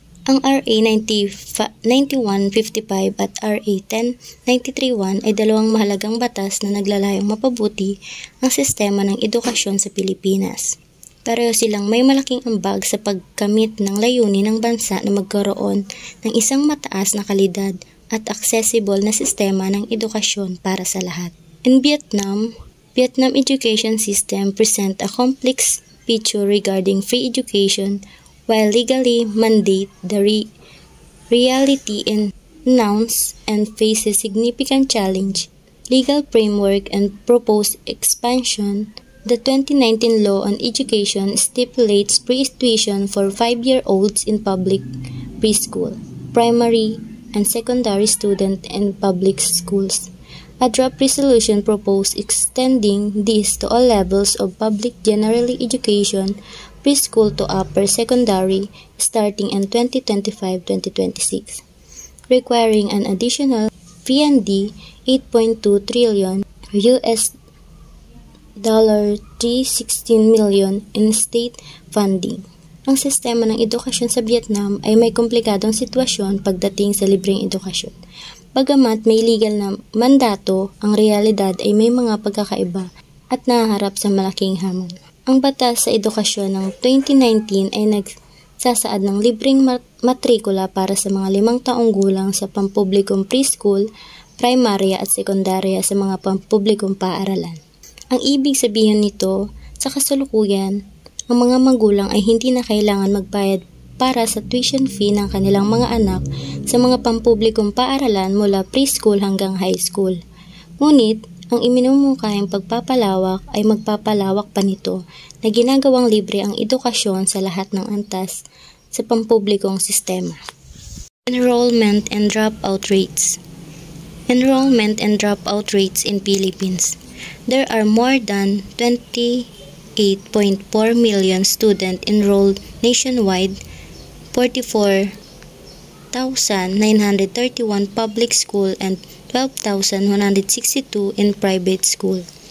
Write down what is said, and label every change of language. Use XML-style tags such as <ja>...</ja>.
<tl>Ang RA 9155 at RA 10931 ay dalawang mahalagang batas na naglalayong mapabuti ang sistema ng edukasyon sa Pilipinas. Pareho silang may malaking ambag sa pagkamit ng layunin ng bansa na magkaroon ng isang mataas na kalidad at accessible na sistema ng edukasyon para sa lahat.</tl> <en>In Vietnam education system present a complex picture regarding free education while legally mandate the reality in nouns and faces significant challenge. Legal framework and proposed expansion. The 2019 Law on Education stipulates free tuition for 5-year-olds in public preschool, primary, and secondary students in public schools. A draft resolution proposed extending this to all levels of public general education, preschool to upper secondary, starting in 2025-2026, requiring an additional R&D 8.2 trillion $316 million in state funding.</en> <tl>Ang sistema ng edukasyon sa Vietnam ay may komplikadong sitwasyon pagdating sa libreng edukasyon. Bagamat may legal na mandato, ang realidad ay may mga pagkakaiba at nahaharap sa malaking hamon. Ang batas sa edukasyon ng 2019 ay nagsasaad ng libreng matrikula para sa mga 5 taong gulang sa pampublikong preschool, primarya at sekundarya sa mga pampublikong paaralan. Ang ibig sabihin nito, sa kasalukuyan, ang mga magulang ay hindi na kailangan magbayad para sa tuition fee ng kanilang mga anak sa mga pampublikong paaralan mula preschool hanggang high school. Ngunit, ang iminumungkahing pagpapalawak ay magpapalawak pa nito na ginagawang libre ang edukasyon sa lahat ng antas sa pampublikong sistema.</tl> <en>Enrollment and dropout rates. Enrollment and dropout rates in Philippines. There are more than 28.4 million students enrolled nationwide, 44,931 public school and 12,162 in private school.</en>